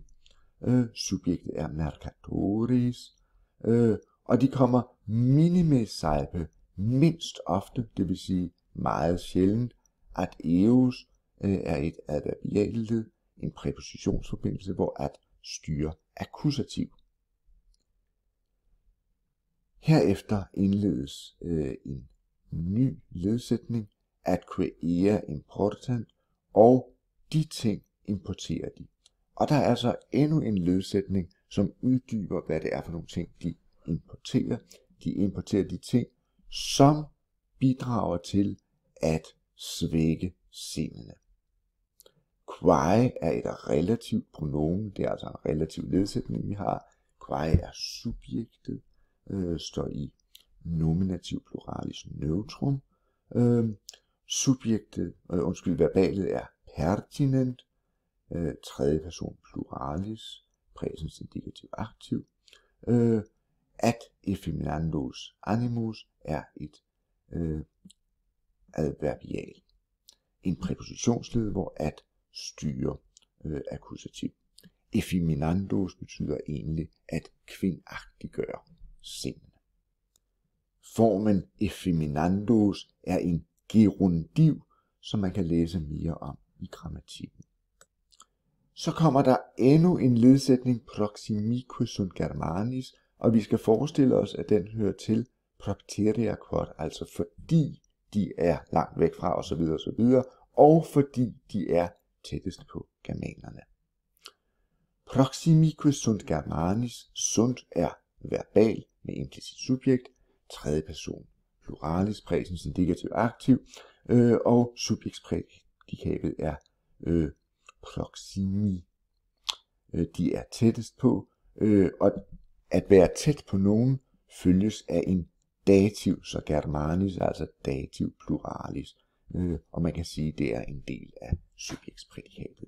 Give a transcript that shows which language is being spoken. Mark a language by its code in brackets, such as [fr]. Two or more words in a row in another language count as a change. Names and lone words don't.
[da] Subjektet er mercatoris, og de kommer [la] minime salpe, [da] mindst ofte, det vil sige meget sjældent. [la] At eus [da] er et adverbialled, en præpositionsforbindelse, hvor at styrer akkusativ. Herefter indledes en ny ledsætning, [la] atque ea important, [da] og de ting importerer de. Og der er altså endnu en ledsætning, som uddyber, hvad det er for nogle ting, de importerer. De importerer de ting, som bidrager til at svække sindene. Quae er et relativt pronomen, det er altså en relativ ledsætning, vi har. Quae er subjektet, står i nominativ pluralis neutrum. Verbalet er pertinent, tredje person pluralis, præsens indikativ aktiv. [la] At effeminandos animus [da] er et adverbial. En præpositionsled, hvor at styrer akkusativ. Effeminandos betyder egentlig at kvindagtiggøre sindene. Formen effeminandos er en gerundiv, som man kan læse mere om i grammatikken. Så kommer der endnu en ledsætning, [la] proximique sunt germanis, [da] og vi skal forestille os, at den hører til [la] propteria quod, [da] altså fordi de er langt væk fra osv., og fordi de er tættest på germanerne. [la] Proximique sunt germanis, [da] sunt er verbal med implicit subjekt, tredje person pluralis, præsens indikativ aktiv, og subjektsprædikatet er proximi. De er tættest på, og at være tæt på nogen følges af en dativ, så germanis, altså dativ pluralis, og man kan sige, at det er en del af subjektsprædikatet.